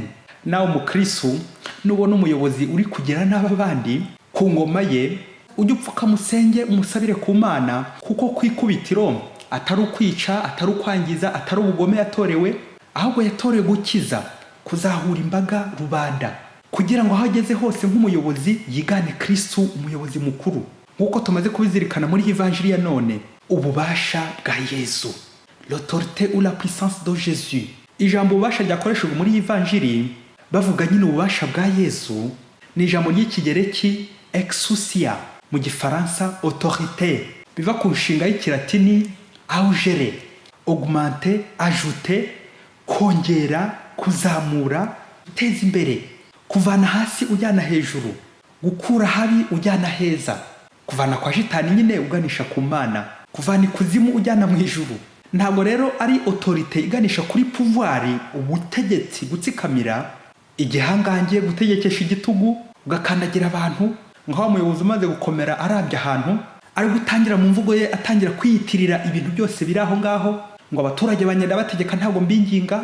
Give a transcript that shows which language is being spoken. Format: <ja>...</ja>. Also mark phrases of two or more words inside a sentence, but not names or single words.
<rw>Nawe umukristo nubona umuyobozi uri kugira nabi abandi ku ngoma ye, ujye upfuka musenge, umusabire ku Mana, kuko kwikubitiro atari ukwica, atari ukwangiza, atari ubugome yatorewe, ahubwo yatorewe gukiza, kuzahura imbaga rubanda, kugira ngo aho ageze hose nk'umuyobozi yigane Kristo umuyobozi mukuru. Nk'uko tumaze kubizirikana muri Evanjili ya none, ububasha bwa Yesu,</rw> <fr>l'autorité ou la puissance de Jésus.</fr> <rw>Ijambo ububasha ryakoreshejwe muri Evanjili bavuga nyine ububasha bwa Yesu ni ijambo ry'ikigereki exousia, mu gifaransa autorité, biva ku nshinga y'ikilatini augere,</rw> <fr>augmenter, ajouter,</fr> <rw>kongera, kuzamura, guteza imbere, kuvana hasi ujyana hejuru, gukura habi ujyana heza, kuvana kwa shitani nyine uganisha ku Mana, kuvana ikuzimu ujyana mu ijuru. Ntabwo rero ari autorité iganisha kuri pouvoir, ubutegetsi, gutsikamira, igihangange, gutegekesha igitugu, ugakandagira abantu, nkaho umuyobozi umaze gukomera arabye ahantu, ari gutangira mu mvugo ye atangira kwiyitirira ibintu byose biri aho ngaho, ngo abaturage banyenda bategeka ntabwo mbinginga.</rw>